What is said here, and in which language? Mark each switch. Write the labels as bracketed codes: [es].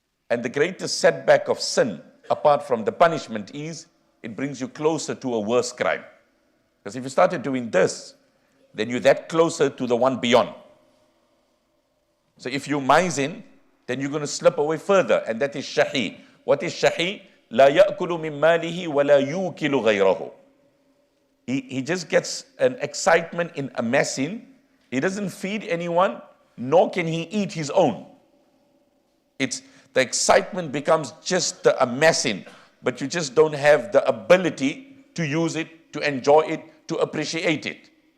[en] And the greatest setback of sin, apart from the punishment, is it brings you closer to a worse crime. Because if you started doing this, then you're that closer to the one beyond. So if you mising, then you're going to slip away further, and that is shahi. What is shahi? [ar] لا يأكل من ماله ولا يوكل غيره. [en] He just gets an excitement in amassing. He doesn't feed anyone, nor can he eat his own. The excitement becomes just the amassing, but you just don't have the ability to use it, to enjoy it, to appreciate it.